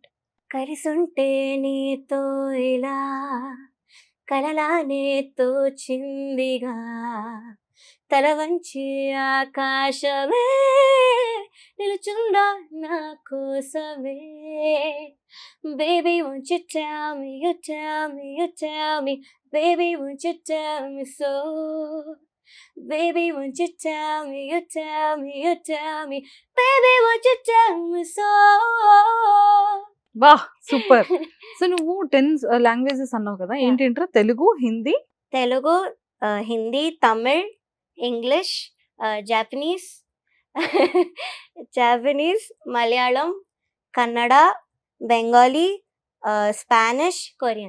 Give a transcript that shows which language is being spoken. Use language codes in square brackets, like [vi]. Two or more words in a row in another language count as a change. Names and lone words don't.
[te] కరిసుంటే నీతో ఇలా కలలానే తోచిందిగా తల వంచి ఆకాశమే నిలుచుందా నా కోసమే. [en] బేబీ won't you tell me, you tell me, you tell me, baby won't you tell me so. Baby won't you tell me, you tell me, you tell me, baby won't you tell me so. [te] వా సూపర్. సో నువ్వు 10 లాంగ్వేజెస్ అన్నావు కదా, ఏంటంటారా? తెలుగు, హిందీ, తెలుగు, హిందీ, తమిళ్, ఇంగ్లీష్, జాపనీస్, మలయాళం, కన్నడ, బెంగాలీ, స్పానిష్, కొరియన్.